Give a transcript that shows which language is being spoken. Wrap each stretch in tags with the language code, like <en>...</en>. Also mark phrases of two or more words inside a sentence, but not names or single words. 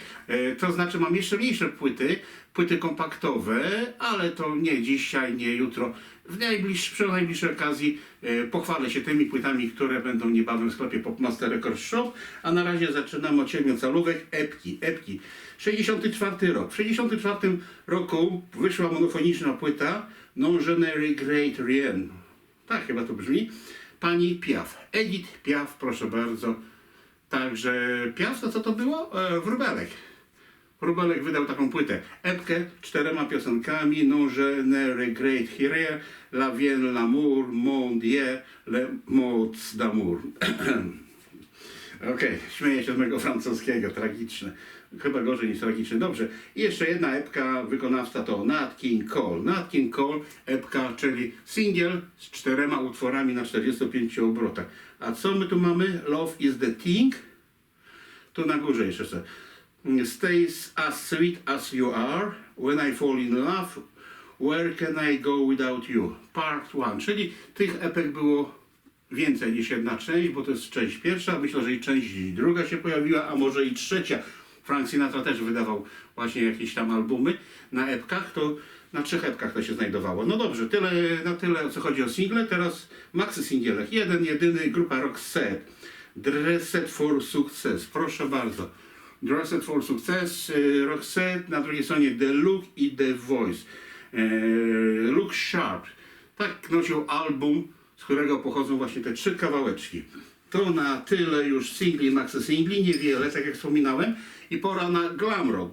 <pl>To znaczy mam jeszcze mniejsze płyty kompaktowe, ale to nie dzisiaj, nie jutro. Przy najbliższej okazji pochwalę się tymi płytami, które będą niebawem w sklepie Popmaster Records Shop. A na razie zaczynamy od 7-calowych epki. 64 rok. W 64 roku wyszła monofoniczna płyta Non Je ne regrette rien. Tak chyba to brzmi. Pani Piaf. Edith Piaf, proszę bardzo. Także Piaf, to co to było? Wróbelek. Wróbelek wydał taką płytę. Epkę 4 piosenkami. Non je ne regrette rien. La vie, l'amour, mon Dieu, le mots d'amour. Okej, śmieję się z mojego francuskiego. Tragiczne. Chyba gorzej niż tragiczne. Dobrze. I jeszcze jedna epka. Wykonawca to Nat King Cole. Nat King Cole, epka, czyli singiel z 4 utworami na 45 obrotach. A co my tu mamy? Love is the thing. Tu na górze jeszcze sobie. Stays as sweet as you are. When I fall in love. Where can I go without you? Part 1. Czyli tych epek było więcej niż jedna część, bo to jest część pierwsza. Myślę, że i część druga się pojawiła, a może i trzecia. Frank Sinatra też wydawał właśnie jakieś tam albumy na epkach. To na 3 epkach to się znajdowało. No dobrze, na tyle o co chodzi o single. Teraz maxy singielek. Jedyny, grupa Roxette. Dressed for Success. Proszę bardzo. Dressed for Success. Roxette, na drugiej stronie The Look i The Voice. Look Sharp. Tak nosił album, z którego pochodzą właśnie te 3 kawałeczki. To na tyle już singli, maxy singli. Niewiele, tak jak wspominałem. I pora na glam rock.</pl>